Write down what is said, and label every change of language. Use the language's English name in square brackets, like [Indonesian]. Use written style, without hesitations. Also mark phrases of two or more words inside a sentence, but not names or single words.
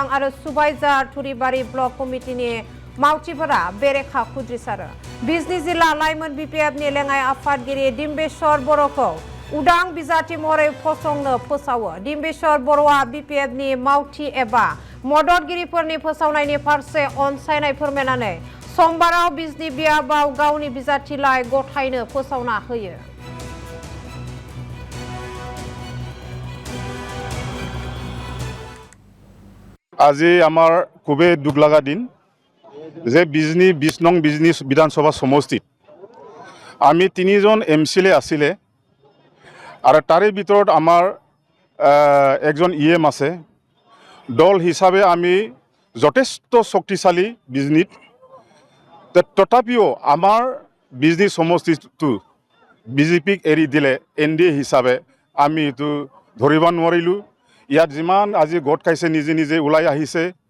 [Bodo] आरो सुबाइजार थुरिबारि ब्लक कमिटिनि मावथिफोरा बेरेखा खुद्रिसारो बिजनी जिल्ला लाइमोन बिपिएफनि लेङाइ आफादगिरि डिम्बेश्वर बर'खौ उदां बिजाथि महरै फसंनो फोसावो डिम्बेश्वर बर'आ बिपिएफनि मावथि एबा मददगिरिफोरनि फोसावनायनि फारसे अनसायनाय फोरमायनानै समबाराव बिजनी बियाबाव गावनि बिजाथिलाइ गथायनो फोसावना होयो। [Assamese] আজি আমাৰ খুবেই দুখ লগা দিন যে বিজনী 20 নং বিজনী বিধানসভা সমষ্টিত আমি 3 জন এমএলএ আছিলে আৰু তাৰে ভিতৰত আমাৰ একজন ইএম আছে দল হিচাপে আমি যথেষ্ট শক্তিশালী বিজনীত তথাপিও আমাৰ বিজনী সমষ্টিটো বিজেপিক এৰি দিলে এনডিএ হিচাপে আমি এটো ধৰিব নোৱাৰিলোঁ ইয়াত যিমান আজি গোট খাইছে নিজে নিজে ওলাই আহিছে